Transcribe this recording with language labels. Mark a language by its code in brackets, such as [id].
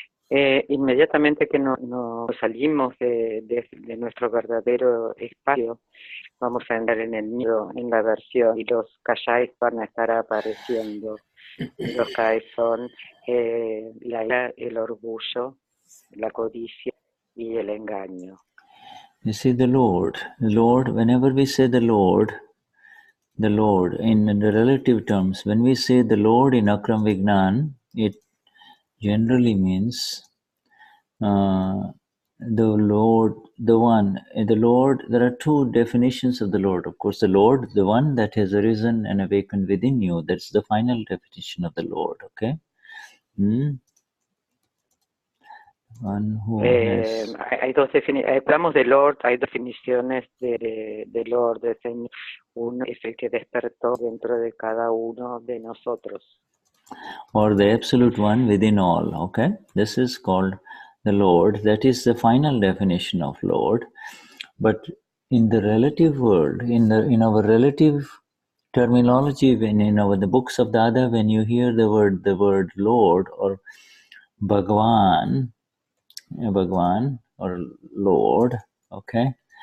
[es] Inmediatamente que nos salimos de nuestro verdadero espacio, vamos a entrar en el miedo, en la aversión, y los kashais van a estar apareciendo. Los kashais son la ira, el orgullo, la codicia y el engaño. [en] You see, the Lord, whenever we say the Lord, in the relative terms, when we say the Lord in Akram Vignan, it generally means the Lord, the one. The Lord, there are two definitions of the Lord. Of course, the Lord, the one that has arisen and awakened within you, that's the final definition of the Lord, okay? One who has... [es] hablamos de Lord, hay definiciones de Lord, de Señor. Uno es el que despertó dentro de cada uno de nosotros. [en] Or the absolute one within all, okay? This is called the Lord. That is the final definition of Lord. But in the relative world, in our relative terminology, when the books of Dada, when you hear the word Lord or Bhagwan or Lord, okay?